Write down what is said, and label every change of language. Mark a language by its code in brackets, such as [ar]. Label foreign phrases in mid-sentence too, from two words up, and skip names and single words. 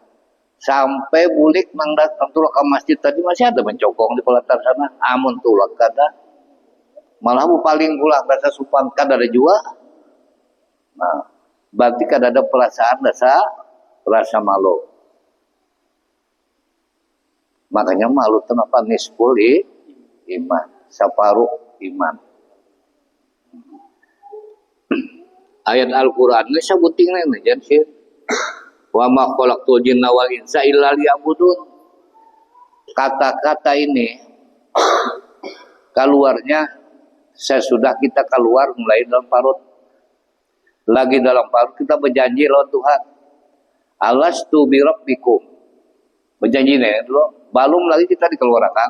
[bjn] Sampai bulik mangdat tulak ke masjid tadi masih ada mencokong di pelatar sana. Amun tulak kada. Malah paling pula rasa supan kada ada juga. [id] Nah, berarti kada ada perasaan rasa malu. Makanya malu itu apa? [ar] نصف الإيمان, [id] separuh iman. Ayat Al-Quran ini sebutin nih jadi [ar] وما خلقت الجن والإنس إلا ليعبدون. [bjn] Kata-kata ini keluarnya sesudah kita keluar mulai dalam parut. Lagi dalam parut kita berjanji lawan Tuhan. [ar] ألست بربكم. [id] Berjanji nih dulu, belum lagi kita dikeluarkan.